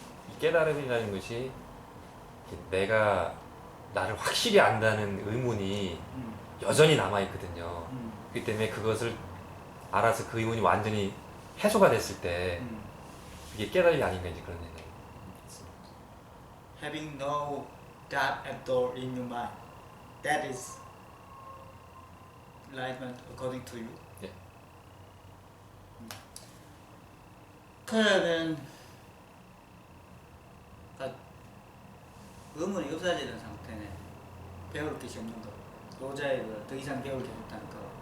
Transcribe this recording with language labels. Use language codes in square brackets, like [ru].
[ko] 이 깨달음이라는 것이 내가 나를 확실히 안다는 의문이 여전히 남아있거든요. 그렇기 때문에 그것을 알아서 그 의문이 완전히 해소가 됐을 때 이게 깨달음이 아닌가 이제 그런 생각이 있습니다. [en] having no doubt at all in your mind. That is enlightenment according to you. [ko] 예. 그러면 의문이 없어지는 상태네. 배울 것이 없는 거. 로자의 더 이상 배울 게 없다는 거.